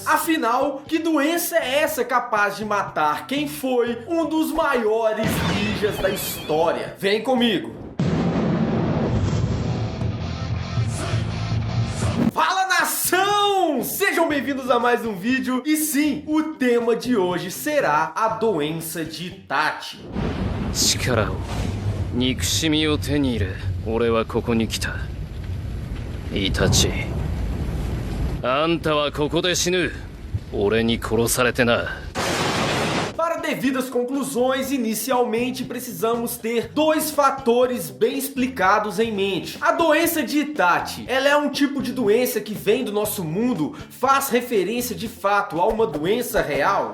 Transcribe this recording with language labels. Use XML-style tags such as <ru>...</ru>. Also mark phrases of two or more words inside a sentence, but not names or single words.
<pt>Afinal, que doença é essa capaz de matar quem foi um dos maiores ninjas da história? Vem comigo! Fala, nação! Sejam bem-vindos a mais um vídeo. E sim, o tema de hoje será a doença de Itachi.</pt> <ja>力を憎しみを手に入れ、俺はここに来た。イタチ、あんたはここで死ぬ。俺に殺されてな。</ja> <pt>Para devidas conclusões, inicialmente precisamos ter dois fatores bem explicados em mente. A doença de Itachi, ela é um tipo de doença que vem do nosso mundo, faz referência de fato a uma doença real?</pt>